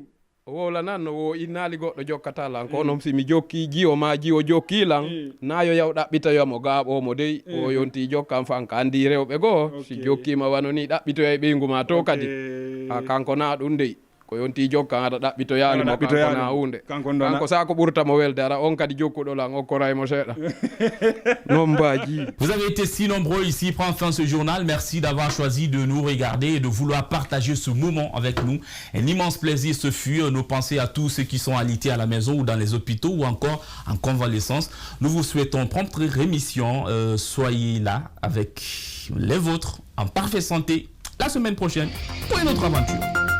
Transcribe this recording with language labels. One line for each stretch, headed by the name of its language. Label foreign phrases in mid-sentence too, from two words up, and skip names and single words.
Fula: o wowla nan no wo innali goɗɗo jokkatalan ko noon simi jokki jiwo ma jiwo jokkilan na yo yaw ɗaɓɓitoyamo gaaɓomo dey o yonti jokkam fan ka andi rewɓe goo si jokkima wano ni ɗaɓɓitoya e ɓeygu ma to kadi kanko na ɗum dey ko yonti jokkan aɗa ɗaɓɓitoyalimo kanko na hunde kanko sa ko ɓurtamo welde ara on kadi jokkuɗolan okkoraymo seeɗa non mbaji.
French: Vous avez été si nombreux ici, prend fin ce journal. Merci d'avoir choisi de nous regarder et de vouloir partager ce moment avec nous. Un immense plaisir ce fut. Nos pensées à tous ceux qui sont alités à la maison ou dans les hôpitaux ou encore en convalescence. Nous vous souhaitons prompte rémission. Soyez là avec les vôtres en parfaite santé la semaine prochaine pour une autre aventure.